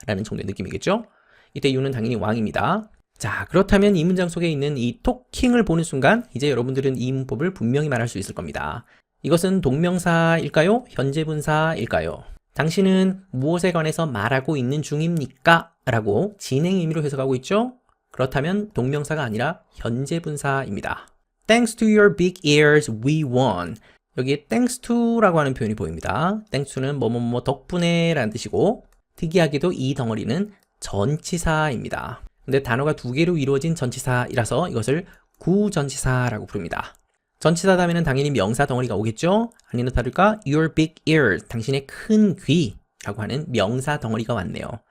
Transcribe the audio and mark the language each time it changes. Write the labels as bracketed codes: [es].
[ko] 라는 정도의 느낌이겠죠? 이때 you는 당연히 왕입니다. 자, 그렇다면 이 문장 속에 있는 이 talking을 보는 순간 이제 여러분들은 이 문법을 분명히 말할 수 있을 겁니다. 이것은 동명사일까요? 현재분사일까요? 당신은 무엇에 관해서 말하고 있는 중입니까? 라고 진행 의미로 해석하고 있죠? 그렇다면 동명사가 아니라 현재분사입니다. [en] Thanks to your big ears, we won. [ko] 여기에 thanks to 라고 하는 표현이 보입니다. thanks to는 뭐뭐뭐 덕분에 라는 뜻이고 특이하게도 이 덩어리는 전치사입니다. 근데 단어가 두 개로 이루어진 전치사이라서 이것을 구전치사라고 부릅니다. 전치사 다음에는 당연히 명사 덩어리가 오겠죠? 아니나 다를까 [en] your big ears, [ko] 당신의 큰 귀라고 하는 명사 덩어리가 왔네요.